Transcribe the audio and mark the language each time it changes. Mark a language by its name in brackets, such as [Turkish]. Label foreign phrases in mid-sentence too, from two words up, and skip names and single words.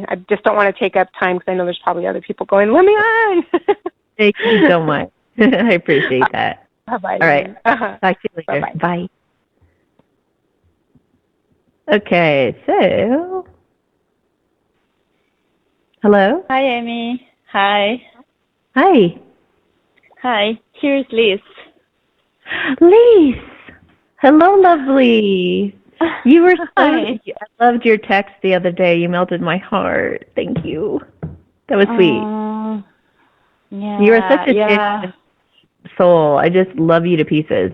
[English] I just don't want to take up time because I know there's probably other people going, let me on. Thank you so much. I appreciate that. Bye-bye. All right, talk to you later. Bye-bye. Bye. Okay, so... Hello? Hi, Amy. Hi. Hi. Hi. Here's Liz. Liz! Hello, lovely. You were so... I loved your text the other day. You melted my heart. Thank you. That was sweet. Yeah. You are such a genuine soul. I just love you to pieces.